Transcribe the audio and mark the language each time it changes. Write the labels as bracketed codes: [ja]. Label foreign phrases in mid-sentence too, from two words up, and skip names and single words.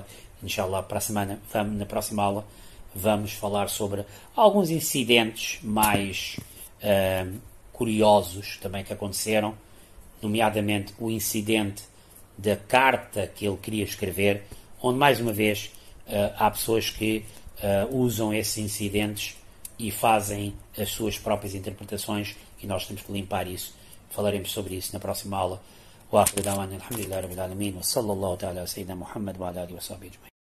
[pt] Inshallah, para a semana, na próxima aula, vamos falar sobre alguns incidentes mais curiosos também que aconteceram, nomeadamente o incidente da carta que ele queria escrever, onde mais uma vez há pessoas que usam esses incidentes e fazem as suas próprias interpretações e nós temos que limpar isso. Falaremos sobre isso na próxima aula. [ar] وآخر دعوانا الحمد لله رب العالمين وصلى الله تعالى على سيدنا محمد وعلى آله وصحبه أجمعين.